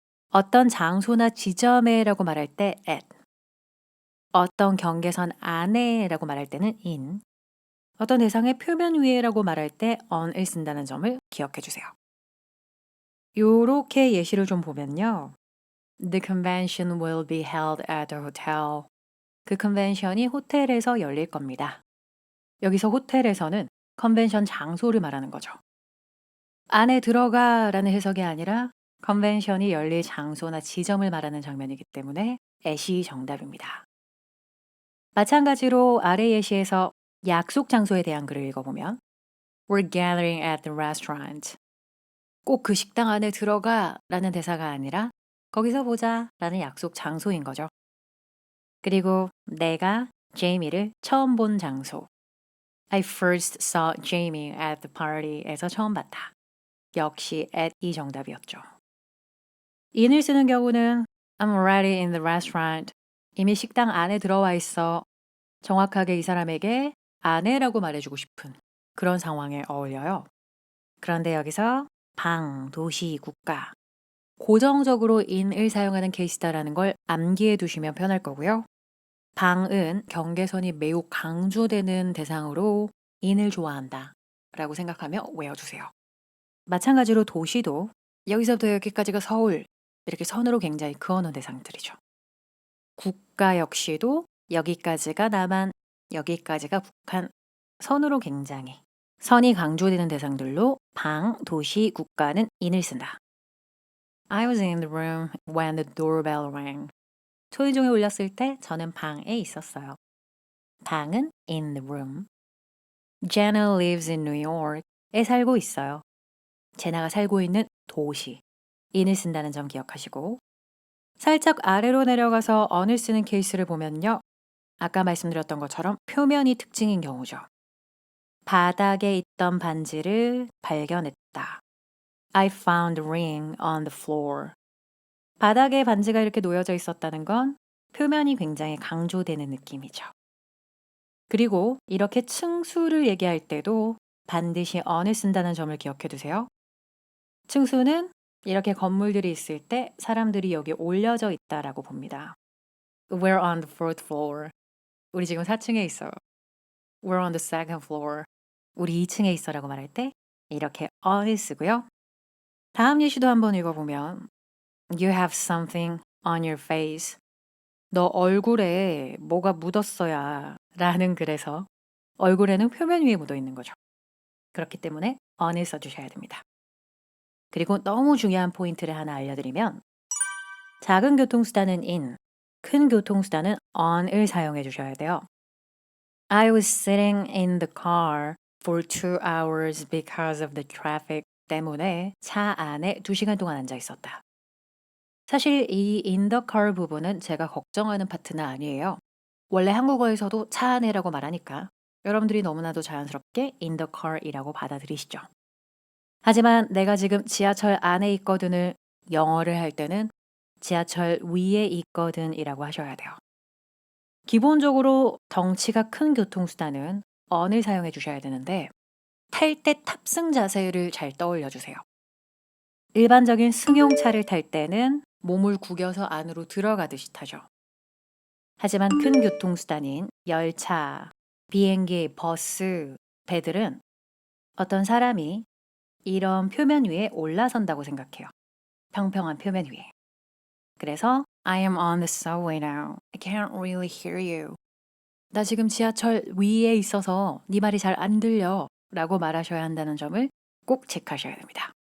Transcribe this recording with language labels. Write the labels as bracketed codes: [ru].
[ko] 어떤 장소나 지점에라고 말할 때 at, 어떤 경계선 안에라고 말할 때는 in, 어떤 대상의 표면 위에라고 말할 때 on을 쓴다는 점을 기억해 주세요. 요렇게 예시를 좀 보면요. [en] The convention will be held at the hotel. [ko] 그 컨벤션이 호텔에서 열릴 겁니다. 여기서 호텔에서는 컨벤션 장소를 말하는 거죠. 안에 들어가라는 해석이 아니라 컨벤션이 열릴 장소나 지점을 말하는 장면이기 때문에 at이 정답입니다. 마찬가지로 아래 예시에서 약속 장소에 대한 글을 읽어보면 [en] We're gathering at the restaurant. [ko] 꼭 그 식당 안에 들어가 라는 대사가 아니라 거기서 보자 라는 약속 장소인 거죠. 그리고 내가 제이미를 처음 본 장소. [en] I first saw Jamie at the party에서 [ko] 처음 봤다. 역시 at이 정답이었죠. in을 쓰는 경우는 [en] I'm already in the restaurant. [ko] 이미 식당 안에 들어와 있어. 정확하게 이 사람에게 안에라고 말해주고 싶은 그런 상황에 어울려요. 그런데 여기서 방, 도시, 국가 고정적으로 in을 사용하는 케이스다라는 걸 암기해 두시면 편할 거고요. 방은 경계선이 매우 강조되는 대상으로 in을 좋아한다 라고 생각하며 외워주세요. 마찬가지로 도시도 여기서부터 여기까지가 서울 이렇게 선으로 굉장히 그어놓은 대상들이죠. 국가 역시도 여기까지가 남한, 여기까지가 북한 선으로 굉장히 선이 강조되는 대상들로 방, 도시, 국가는 in을 쓴다. [en] I was in the room when the doorbell rang. [ko] 초인종이 울렸을 때 저는 방에 있었어요. 방은 [en] in the room. Jenna lives in New York에 [ko] 살고 있어요. 제나가 살고 있는 도시. in을 쓴다는 점 기억하시고 살짝 아래로 내려가서 on을 쓰는 케이스를 보면요. 아까 말씀드렸던 것처럼 표면이 특징인 경우죠. 바닥에 있던 반지를 발견했다. [en] I found a ring on the floor. [ko] 바닥에 반지가 이렇게 놓여져 있었다는 건 표면이 굉장히 강조되는 느낌이죠. 그리고 이렇게 층수를 얘기할 때도 반드시 on을 쓴다는 점을 기억해 두세요. 층수는 이렇게 건물들이 있을 때 사람들이 여기 올려져 있다라고 봅니다. [en] We're on the fourth floor. [ko] 우리 지금 4층에 있어. [en] We're on the second floor. [ko] 우리 2층에 있어라고 말할 때 이렇게 on을 쓰고요. 다음 예시도 한번 읽어보면 [en] You have something on your face. [ko] 너 얼굴에 뭐가 묻었어야 라는 글에서 얼굴에는 표면 위에 묻어 있는 거죠. 그렇기 때문에 on을 써주셔야 됩니다. 그리고 너무 중요한 포인트를 하나 알려드리면 작은 교통수단은 in, 큰 교통수단은 on을 사용해 주셔야 돼요. [en] I was sitting in the car for 2 hours because of the traffic [ko] 때문에 차 안에 2시간 동안 앉아 있었다. 사실 이 in the car 부분은 제가 걱정하는 파트는 아니에요. 원래 한국어에서도 차 안에라고 말하니까 여러분들이 너무나도 자연스럽게 in the car이라고 받아들이시죠. 하지만 내가 지금 지하철 안에 있거든을 영어를 할 때는 지하철 위에 있거든이라고 하셔야 돼요. 기본적으로 덩치가 큰 교통수단은 on을 사용해 주셔야 되는데 탈 때 탑승 자세를 잘 떠올려 주세요. 일반적인 승용차를 탈 때는 몸을 구겨서 안으로 들어가듯이 타죠. 하지만 큰 교통수단인 열차, 비행기, 버스, 배들은 어떤 사람이 이런 표면 위에 올라선다고 생각해요. 평평한 표면 위에. 그래서 [en] I am on the subway now. I can't really hear you. [ko] 나 지금 지하철 위에 있어서 네 말이 잘 안 들려 라고 말하셔야 한다는 점을 꼭 체크하셔야 됩니다.